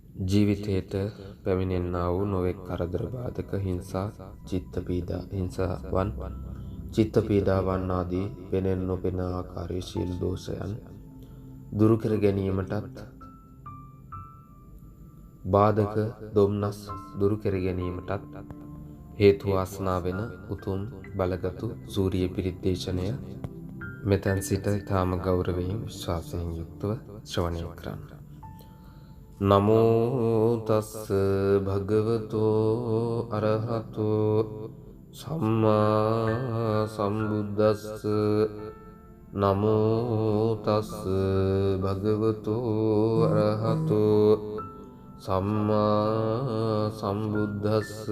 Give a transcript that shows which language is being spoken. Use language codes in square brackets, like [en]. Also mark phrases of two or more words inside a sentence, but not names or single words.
[si] ජීවිතයට පැමිණෙන්නා වූ නොයෙක් කරදර බාධක හිංසා හිංසාවන් චිත්ත පීඩාවන් ආදී පෙනෙන් නොපෙන ආකාරයේ ශීල දෝෂයන් දුරු කර ගැනීමටත් බාධක දුම්නස් දුරු කර ගැනීමටත් හේතු වාසනා වෙන උතුම් බලගතු සූර්ය පිරිත් දේශනය මෙතෙන් සිට ඊටම ගෞරවයෙන් විශ්වාසයෙන් යුක්තව ශ්‍රවණය කරන්න. [pi] නමෝ තස්ස භගවතෝ අරහතෝ සම්මා සම්බුද්දස්ස. නමෝ තස්ස භගවතෝ අරහතෝ සම්මා සම්බුද්දස්ස.